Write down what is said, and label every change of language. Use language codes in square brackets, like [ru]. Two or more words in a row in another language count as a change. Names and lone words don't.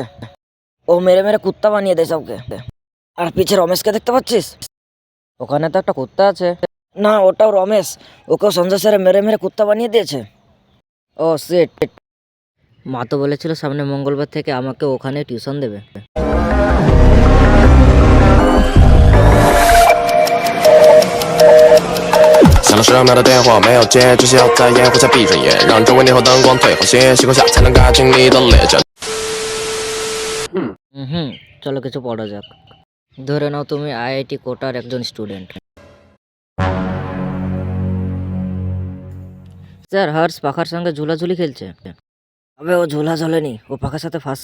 [bn] ও মেরে মেরে কুত্তা বানিয়ে দেয় সবকে। আর পিছে রমেশকে দেখতে পাচ্ছিস? ওখানে তো একটা কুত্তা আছে। না, ওটাও রমেশ, ওকেও সঞ্জয় স্যারে মেরে মেরে কুত্তা বানিয়ে দিয়েছে। [en] oh shit. [bn] মা তো বলেছিল সামনে মঙ্গলবার থেকে আমাকে ওখানে টিউশন দেবে। [zh] 响了10秒的电话没有接，只需要在烟火下闭上眼，让周围霓虹灯光退后些，星空下才能看清你的脸颊。 [bn] চলো কিছু পড়া যাক। ধরে নাও তুমি আইআইটি কোটার একজন স্টুডেন্ট। স্যার, হর্ষ পাখার সঙ্গে ঝুলাঝুলি খেলছে। আবে ও ঝোলা ঝোলেনি, ও পাখার সাথে ফাঁস।